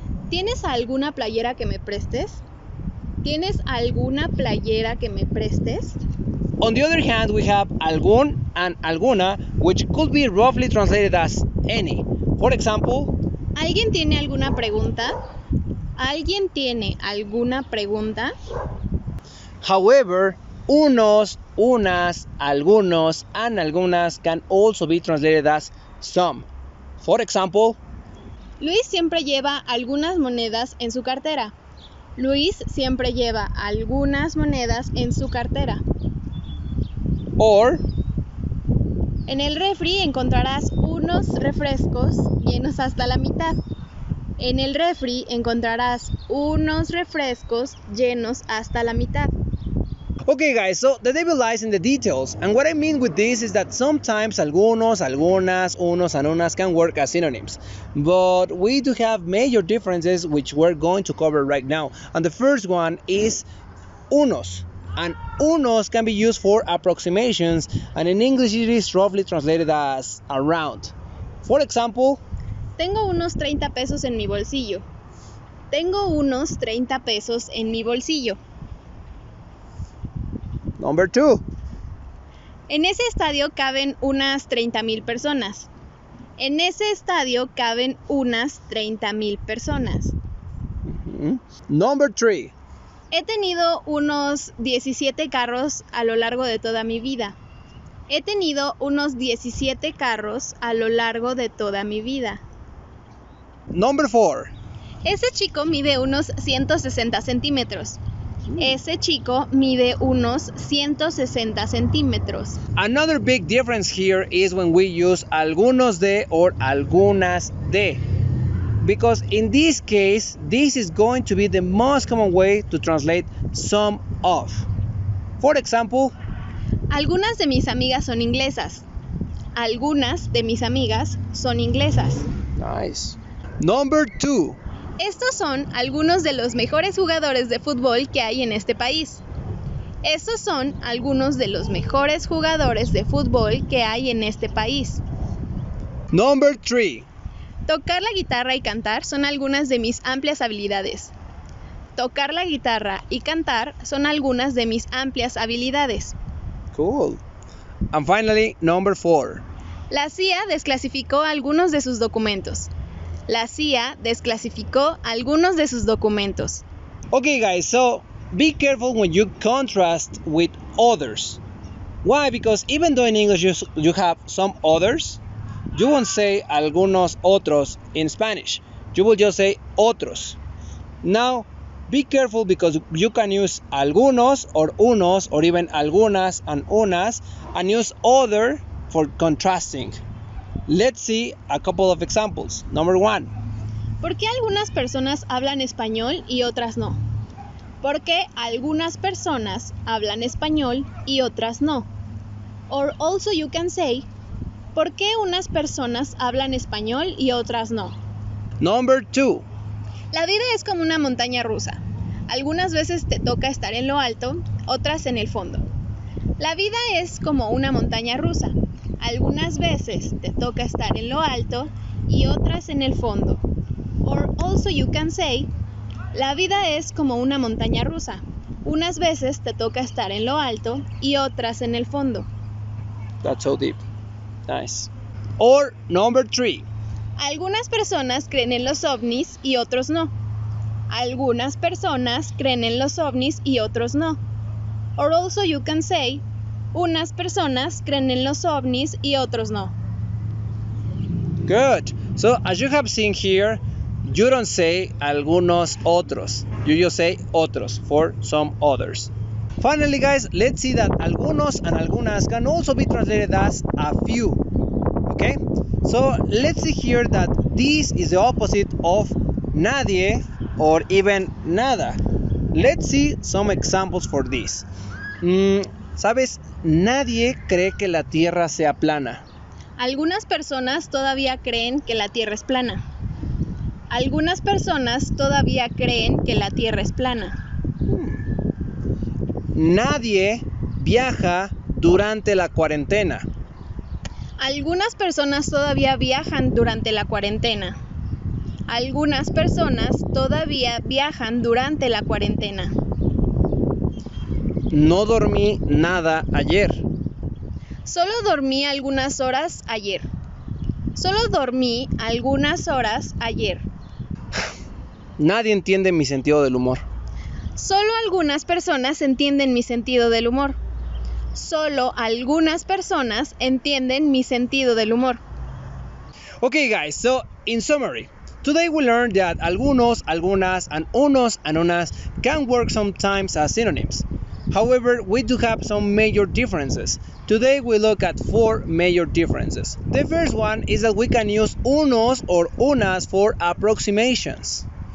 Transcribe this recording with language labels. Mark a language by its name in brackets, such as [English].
[Spanish] ¿Tienes alguna playera que me prestes? ¿Tienes alguna playera que me prestes? [English] On the other hand, we have algún and alguna, which could be roughly translated as any. For example, [Spanish] ¿Alguien tiene alguna pregunta? ¿Alguien tiene alguna pregunta? [English] However, unos, unas, algunos, and algunas can also be translated as some. For example, [Spanish] Luis siempre lleva algunas monedas en su cartera. Luis siempre lleva algunas monedas en su cartera. [English] or [Spanish] En el refri encontrarás unos refrescos llenos hasta la mitad. En el refri encontrarás unos refrescos llenos hasta la mitad. [English] Okay guys, so the devil lies in the details, and what I mean with this is that sometimes algunos, algunas, unos and unas can work as synonyms, but we do have major differences which we're going to cover right now. And the first one is unos, and unos can be used for approximations, and in English it is roughly translated as around. For example, [Spanish] Tengo unos 30 pesos en mi bolsillo. Tengo unos 30 pesos en mi bolsillo. [English] number 2. [Spanish] En ese estadio caben unas 30,000 personas. En ese estadio caben unas 30,000 personas. [English] Number 3. [Spanish] He tenido unos 17 carros a lo largo de toda mi vida. He tenido unos 17 carros a lo largo de toda mi vida. [English] Number 4. [Spanish] Ese chico mide unos 160 centímetros. Ese chico mide unos 160 centímetros. [English] Another big difference here is when we use algunos de or algunas de. Because in this case, this is going to be the most common way to translate some of. For example, [Spanish] Algunas de mis amigas son inglesas. Algunas de mis amigas son inglesas. [English] nice. Number 2. [Spanish] Estos son algunos de los mejores jugadores de fútbol que hay en este país. Estos son algunos de los mejores jugadores de fútbol que hay en este país. [English] Number 3. [Spanish] Tocar la guitarra y cantar son algunas de mis amplias habilidades. Tocar la guitarra y cantar son algunas de mis amplias habilidades. [English] Cool. And finally, number 4. [Spanish] La CIA desclasificó algunos de sus documentos. La CIA desclasificó algunos de sus documentos. [English] Okay, guys, so be careful when you contrast with others. Why? Because even though in English you have some others, you won't say algunos otros in Spanish. You will just say otros. Now, be careful because you can use algunos or unos or even algunas and unas and use other for contrasting. Let's see a couple of examples. Number 1. [Spanish] ¿Por qué algunas personas hablan español y otras no? ¿Por qué algunas personas hablan español y otras no? [English] Or also you can say, [Spanish] ¿por qué unas personas hablan español y otras no? [English] Number 2. [Spanish] La vida es como una montaña rusa. Algunas veces te toca estar en lo alto, otras en el fondo. La vida es como una montaña rusa. Algunas veces te toca estar en lo alto y otras en el fondo. [English] Or also you can say, [Spanish] la vida es como una montaña rusa. Unas veces te toca estar en lo alto y otras en el fondo. [English] That's so deep. Nice. Or number 3. [Spanish] Algunas personas creen en los ovnis y otros no. Algunas personas creen en los ovnis y otros no. [English] Or also you can say, [Spanish] unas personas creen en los ovnis y otros no. [English] Good. So as you have seen here, you don't say algunos otros. You just say otros for some others. Finally, guys, let's see that algunos and algunas can also be translated as a few. Okay? So let's see here that this is the opposite of nadie or even nada. Let's see some examples for this. [Spanish] ¿Sabes? Nadie cree que la Tierra sea plana. Algunas personas todavía creen que la Tierra es plana. Algunas personas todavía creen que la Tierra es plana. Nadie viaja durante la cuarentena. Algunas personas todavía viajan durante la cuarentena. Algunas personas todavía viajan durante la cuarentena. No dormí nada ayer. Solo dormí algunas horas ayer. Solo dormí algunas horas ayer. Nadie entiende mi sentido del humor. Solo algunas personas entienden mi sentido del humor. Solo algunas personas entienden mi sentido del humor. [English] Okay, guys, so in summary, today we learned that algunos, algunas, and unos and unas can work sometimes as synonyms. However, we do have some major differences. Today we look at 4 major differences. The first one is that we can use unos or unas for approximations.